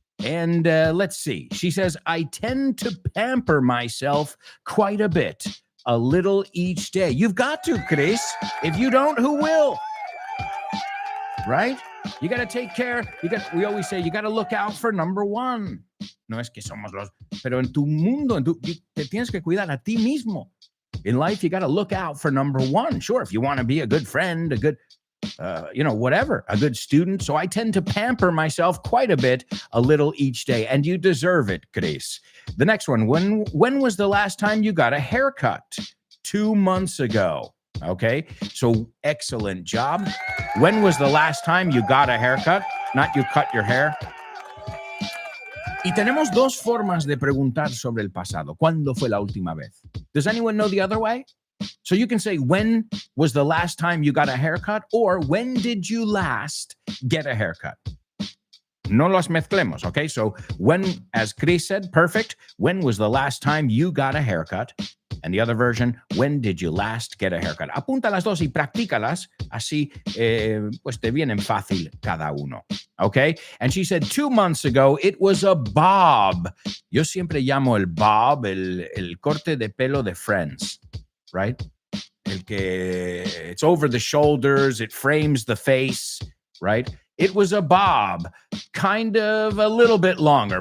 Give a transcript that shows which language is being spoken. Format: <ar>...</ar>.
<en>And let's see. She says, I tend to pamper myself quite a bit, a little each day. You've got to, Chris. If you don't, who will? Right? You got to take care. We always say, you got to look out for number one.</en> <es>No es que somos los... Pero en tu mundo, te tienes que cuidar a ti mismo.</es> <en>In life, you got to look out for number one. Sure, if you want to be a good friend, a good, whatever, a good student. So I tend to pamper myself quite a bit, a little each day. And you deserve it, Chris. The next one, when was the last time you got a haircut? 2 months ago. Okay, so excellent job. When was the last time you got a haircut? Not you cut your hair.</en> <es>Y tenemos dos formas de preguntar sobre el pasado. ¿Cuándo fue la última vez?</es> <en>Does anyone know the other way? So you can say, when was the last time you got a haircut? Or when did you last get a haircut?</en> <es>No los mezclemos,</es> <en>okay? So when, as Chris said, perfect. When was the last time you got a haircut? And the other version, when did you last get a haircut?</en> <es>Apunta las dos y practícalas, así pues te vienen fácil cada uno, okay?</es> <en>And she said 2 months ago, it was a bob.</en> <es>Yo siempre llamo el bob, el corte de pelo de Friends, right? El que</es> <en>it's over the shoulders, it frames the face, right? It was a bob, kind of a little bit longer.</en>